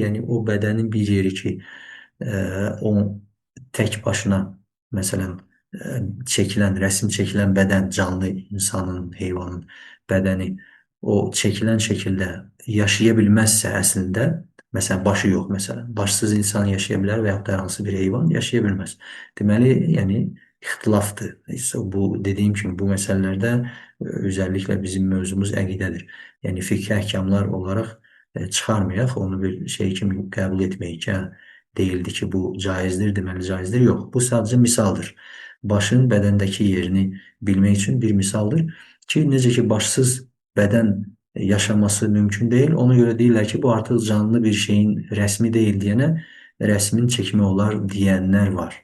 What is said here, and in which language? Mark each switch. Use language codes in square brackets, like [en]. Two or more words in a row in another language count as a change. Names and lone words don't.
[az] Yəni, o bədənin bir yeri ki, o tək başına, məsələn, rəsim çəkilən bədən, canlı insanın, heyvanın bədəni, o çəkilən şəkildə yaşaya bilməzsə əslində, məsələn, başı yox, məsələn, başsız insan yaşaya bilər və yaxud da hər hansı bir heyvan yaşaya bilməz. Deməli, yəni, ihtilafdır. [tr] Bu dediğim gibi bu meselelerde özellikle bizim [az] mövzumuz əqidədir. Yani fikri əhkamlar olarak çıxarmayaq, onu bir şey kimi qəbul etməyək ki, değildi ki bu caizdir, deməli caizdir. Yox, bu sadece misaldır. Başın bədəndəki yerini bilmək üçün bir misaldır ki, necə ki başsız bədən yaşaması [tr] mümkün değil. [az] Ona göre deyirlər ki, bu artıq canlı bir şeyin rəsmi deyil deyənə rəsmin çəkimi olar deyənlər var.